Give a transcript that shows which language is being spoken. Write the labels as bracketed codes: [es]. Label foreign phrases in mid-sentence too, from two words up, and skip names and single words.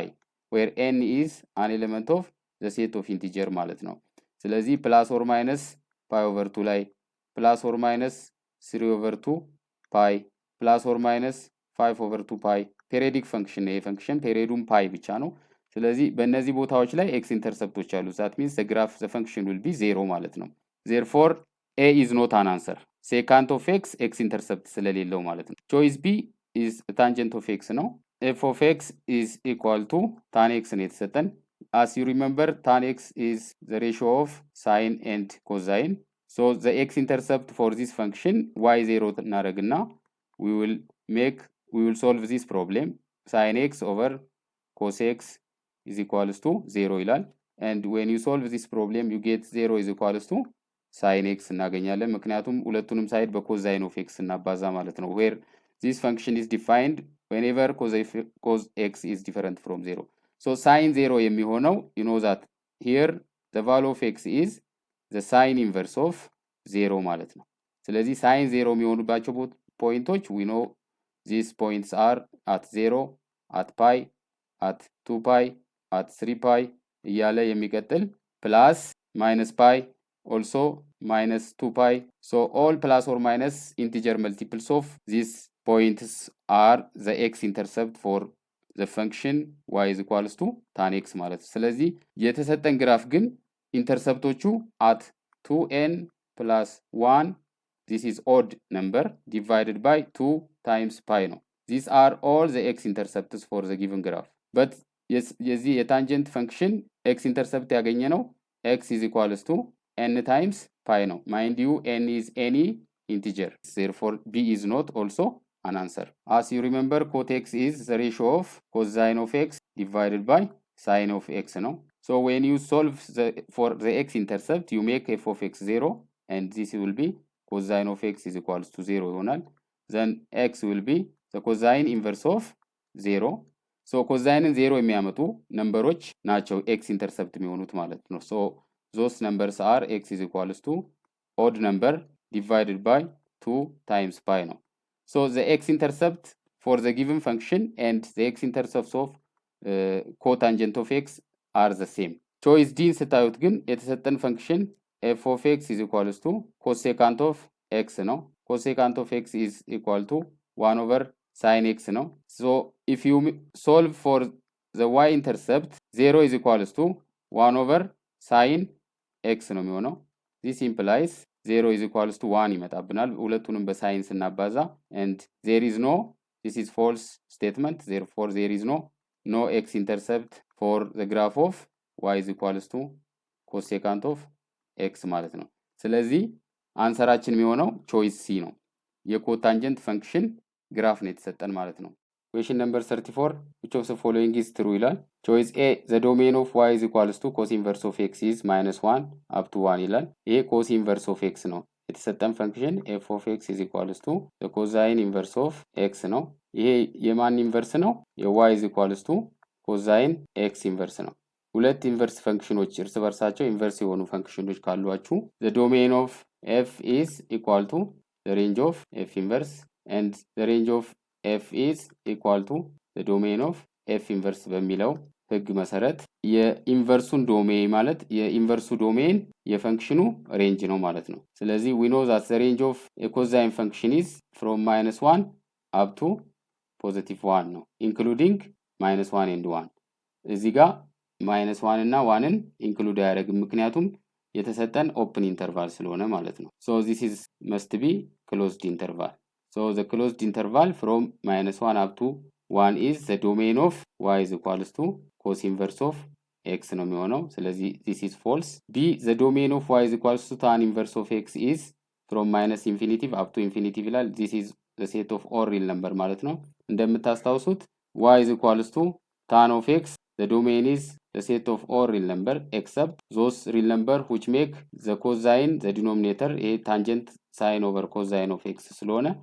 [en] where n is an element of the set of integer [am] ማለት ነው። ስለዚህ [en] plus or minus pi over 2 ላይ plus or minus 3 over 2 pi plus or minus 5 over 2 pi periodic function [am] ነው። የፈንክሽን ፔሪዮዱም pi ብቻ ነው። ስለዚህ በእነዚህ ቦታዎች ላይ x ኢንተርሰፕቶች አሉ። [en] that means the graph the function will be 0 [am] ማለት ነው። [en] therefore a is not an answer. secant of x x intercept [am] ስለሌለው ማለት ነው። [en] choice b is tangent of x ነው። f of x is equal to tan x [am] ነው የተሰጠን። [en] as you remember tan x is the ratio of sine and cosine. So the x-intercept for this function y0 እናደርግና we will solve this problem. Sin x over cos x is equals to 0 ይላል. And when you solve this problem you get 0 is equals to sin x [am] እናገኛለን። ምክንያቱም ሁለቱንም ሳይድ በኮሳይን ኦፍ x እናባዛ ማለት ነው። [en] where this function is defined whenever cos x is different from 0. So sin 0 የሚሆነው you know that here the value of x is the sine inverse of 0 [am] ማለት ነው። ስለዚህ [en] sin 0 [am] የሚሆኑባቸው ፖይንቶች [en] we know these points are at 0 at pi, at 2 pi, at 3 pi [am] እያለ የሚቀጥል [en] plus minus pi also minus 2 pi. So all plus or minus integer multiples of these points are the x-intercept for the function y is equals to tan x [am] ማለት ነው። ስለዚህ የተሰጠን ግራፍ ግን ኢንተርሰፕቶቹ [en] at 2n plus 1, this is odd number, divided by 2 times pi ነው። These are all the x-intercepts for the given graph. But [am] የዚህ የታንጀንት ፈንክሽን [en] x-intercept [am] ያገኘ ነው [en] x is equals to n times pi ነው። Mind you, n is any integer. Therefore, b is not also an answer. As you remember, cot x is the ratio of cosine of x divided by sine of x ነው። So when you solve for the x-intercept, you make f of x 0, and this will be cosine of x is equals to 0 ይሆናል። Then x will be the cosine inverse of 0. So cosine 0 [am] የሚያመጡ ነምበሮች ናቸው [en] x-intercept [am] የሚሆኑት ማለት ነው። [en] So those numbers are x is equals to odd number divided by 2 times pi ነው። So the x-intercept for the given function and the x-intercepts of cotangent of x are the same. Choice D [am] ስታዩት ግን የተሰጠን ፈንክሽን [en] f of x is equals to cosecant of x ነው። Cosecant of x is equal to 1 over sin x ነው። So if you solve for the y-intercept, 0 is equals to 1 over sin x [am] ነው የሚሆነው። [en] This implies 0 is equals to 1 [am] ይመጣብናል ሁለቱንም በሳይን ስናባዛ [en] and there is no, this is false statement, therefore there is no x-intercept for the graph of y is equals to cosecant of x [am] ማለት ነው። ስለዚህ አንሰራችን የሚሆነው ቾይስ ሲ ነው። የኮታንጀንት ፈንክሽን ግራፍ ነው የተሰጠን ማለት ነው። [en] Question number 34, which of the following is true ይላል። Choice A, the domain of y is equals to cos inverse of x is minus 1 up to 1 [am] ይላል። ይሄ [en] cos inverse of x [am] ነው። የተሰጠን ፈንክሽን [en] f of x is equals to the cosine inverse of x [am] ነው። ይሄ የማን ኢንቨርስ ነው? የy is equals to cosine x inverse ነው። ሁለት ኢንቨርስ ፈንክሽኖች እርስ በርሳቸው ኢንቨርስ የሆኑ ፈንክሽኖች ካሏችሁ [en] the domain of f is equal to the range of f inverse [am] and the range of f is equal to the domain of f inverse በሚለው ህግ መሰረት የኢንቨርሱን ዶሜን ማለት የኢንቨርሱ ዶሜን የፈንክሽኑ ሬንጅ ነው ማለት ነው። ስለዚህ [en] we know that the range of a cosine function is from -1 up to [am] +1 ነው [en] including -1 and 1 [am] እዚህ ጋር -1 እና 1ን ኢንክሉድ አያደርግም ምክንያቱም የተሰጠን ኦፕን ኢንተርቫል ስለሆነ ማለት ነው። [en] So this is must be closed interval. So the closed interval from -1 up to 1 is the domain of y is equals to cos inverse of x [am] ነው የሚሆነው። ስለዚህ [en] this is false. B, the domain of y is equals to tan inverse of x is from -infinity up to infinity ይላል። This is the set of all real number [am] ማለት ነው። እንደምታስታውሱት [en] y is equals to tan of x, the domain is the set of all real number except those real number which make the cosine the denominator a tangent sine over cosine of x ስለሆነ